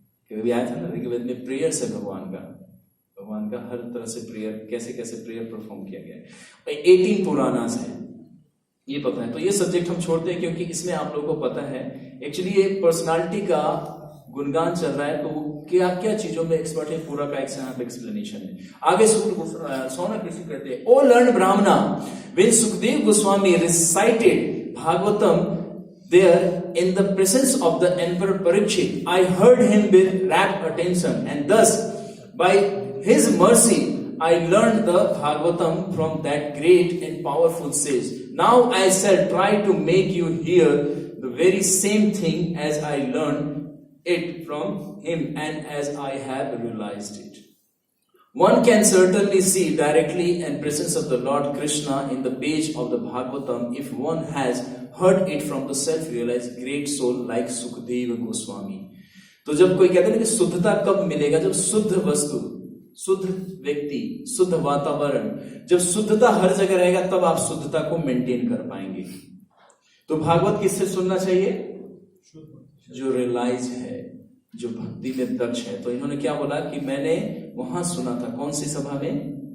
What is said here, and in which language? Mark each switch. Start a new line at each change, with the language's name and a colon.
Hindi: क्योंकि आया था ना ऋग्वेद में प्रेयर्स है भगवान का हर तरह से प्रेयर, कैसे कैसे प्रेयर परफॉर्म किया गया है। 18 पुराणास है, ये पता है। तो ये सब्जेक्ट हम छोड़ते हैं क्योंकि इसमें आप लोगों को पता है एक्चुअली ये पर्सनालिटी का गुणगान चल रहा है, तो क्या क्या चीजों में एक्सपर्ट है, पूरा का एक्सप्लेनेशन है। आगे सोना कृष्ण कहते हैं,
English: O learn brahmana, when Sukhdev Goswami recited Bhagavatam there in the presence of the emperor Parikshit, I heard him with rapt attention, and thus by his mercy I learned the Bhagavatam from that great and powerful sage. Now I shall try to make you hear the very same thing as I learned it from him and as I have realized it. One can certainly see directly and presence of the Lord Krishna in the page of the Bhagavatam if one has heard it from the self-realized great soul like Sukadeva Goswami.
Hindi: तो जब कोई कहते हैं कि शुद्धता कब मिलेगा? जब शुद्ध वस्तु, शुद्ध व्यक्ति, शुद्ध वातावरण, जब शुद्धता हर जगह रहेगा तब आप शुद्धता को मेंटेन कर पाएंगे। तो भागवत किससे सुनना चाहिए? जो रियलाइज है, जो भक्ति में दक्ष है। तो इन्होंने क्या बोला कि मैंने वहां सुना था, कौन सी सभा में?